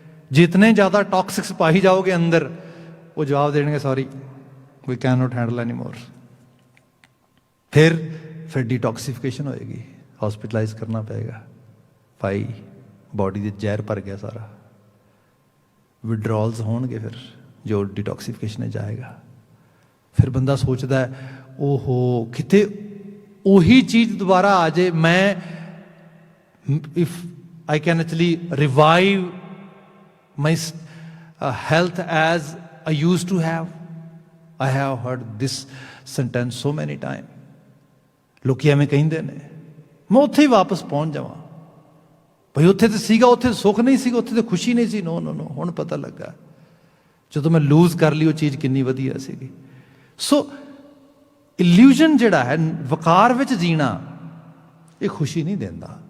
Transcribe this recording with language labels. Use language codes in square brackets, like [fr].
[pa] ਜਿਤਨੇ ਜ਼ਿਆਦਾ ਟੌਕਸਿਕਸ ਪਾਈ ਜਾਓਗੇ ਅੰਦਰ, ਉਹ ਜਵਾਬ ਦੇਣਗੇ [en] Sorry we can not handle any more. [pa] ਫਿਰ ਡੀਟੌਕਸੀਫਿਕੇਸ਼ਨ ਹੋਏਗੀ, ਹੌਸਪਿਟਲਾਈਜ਼ ਕਰਨਾ ਪਏਗਾ। ਭਾਈ ਬਾਡੀ ਦੇ ਜ਼ਹਿਰ ਭਰ ਗਿਆ ਸਾਰਾ, ਵਿਡਰੋਲਸ ਹੋਣਗੇ, ਫਿਰ ਜੋ ਡੀਟੌਕਸੀਫਿਕੇਸ਼ਨ ਜਾਏਗਾ। ਫਿਰ ਬੰਦਾ ਸੋਚਦਾ ਓਹੋ ਕਿਤੇ ਉਹੀ ਚੀਜ਼ ਦੁਬਾਰਾ ਆ ਜਾਏ, ਮੈਂ [en] if I can actually revive my health as I used to have. I have heard this sentence so many times. [pa] ਲੋਕੀ ਐਵੇਂ ਕਹਿੰਦੇ ਨੇ, ਮੈਂ ਉੱਥੇ ਹੀ ਵਾਪਸ ਪਹੁੰਚ ਜਾਵਾਂ। ਭਈ ਉੱਥੇ ਤੇ ਸੀਗਾ, ਉੱਥੇ ਸੁੱਖ ਨਹੀਂ ਸੀਗਾ, ਉੱਥੇ ਤੇ ਖੁਸ਼ੀ ਨਹੀਂ ਸੀ। ਨੋ ਨੋ ਨੋ, ਹੁਣ ਪਤਾ ਲੱਗਾ ਜਦੋਂ ਮੈਂ ਲੂਜ਼ ਕਰ ਲਈ ਉਹ ਚੀਜ਼ ਕਿੰਨੀ ਵਧੀਆ ਸੀਗੀ। ਸੋ ਇਲੂਜ਼ਨ ਜਿਹੜਾ ਹੈ, ਵਕਾਰ ਵਿੱਚ ਜੀਣਾ, ਇਹ ਖੁਸ਼ੀ ਨਹੀਂ ਦਿੰਦਾ।